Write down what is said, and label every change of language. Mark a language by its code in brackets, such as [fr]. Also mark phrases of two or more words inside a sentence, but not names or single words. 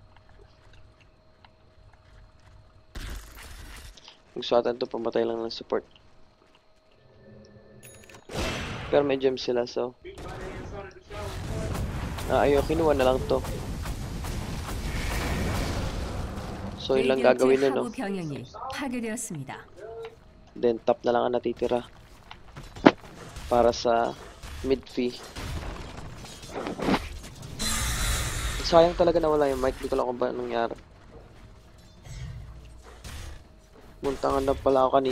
[tl] Nagsuatan to, pamatay lang ng support. Pero may gems sila, so ayun, kinuha na lang to. So yun lang gagawin [ko] 레디언트 [tl] nun, no? [ko] 하부 병영이 파괴되었습니다. [tl] Then top na lang ang natitira para sa mid fee. Sayang talaga nawala yung mic. Di ko lang kung ba nangyari. Muntangan na pala ako kanina.